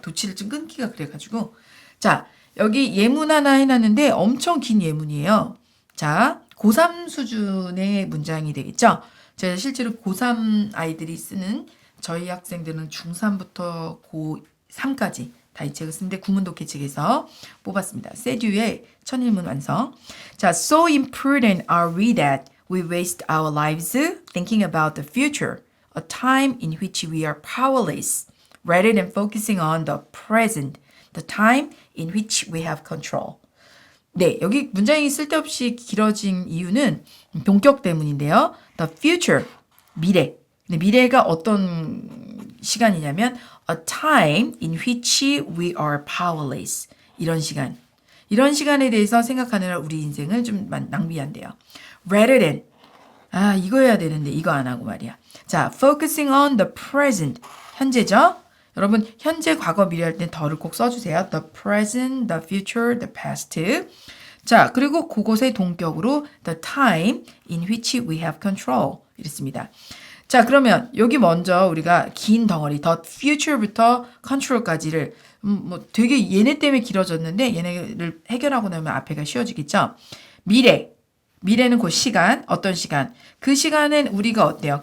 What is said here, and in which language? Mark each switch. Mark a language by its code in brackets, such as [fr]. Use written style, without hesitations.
[ko] 도치를 좀 끊기가 그래가지고. 자, 여기 예문 하나 해놨는데 엄청 긴 예문이에요. 자, 고3 수준의 문장이 되겠죠. 제가 실제로 고3 아이들이 쓰는 저희 학생들은 중3부터 고3까지 다 이 책을 쓰는데 구문 독해책에서 뽑았습니다. 세듀의 천일문 완성. [en] 자, so imprudent are we that we waste our lives thinking about the future, a time in which we are powerless, rather than focusing on the present, the time in which we have control. [ko] 네, 여기 문장이 쓸데없이 길어진 이유는 동격 때문인데요. The future, 미래. 근데 미래가 어떤 시간이냐면 [en] a time in which we are powerless. [ko] 이런 시간. 이런 시간에 대해서 생각하느라 우리 인생을 좀 낭비한대요. [en] Rather than [ko] 이거 해야 되는데 이거 안 하고 말이야. [en] 자, focusing on the present. [ko] 현재죠? 여러분 현재, 과거, 미래 할 때 더를 꼭 써주세요. [en] The present, the future, the past. [ko] 자, 그리고 그곳의 동격으로 [en] the time in which we have control. [ko] 이랬습니다. 자, 그러면 여기 먼저 우리가 긴 덩어리 the future부터 control까지를 뭐 되게 얘네 때문에 길어졌는데 얘네를 해결하고 나면 앞에가 쉬워지겠죠. 미래는 그 시간, 어떤 시간. 그 시간엔 우리가 어때요?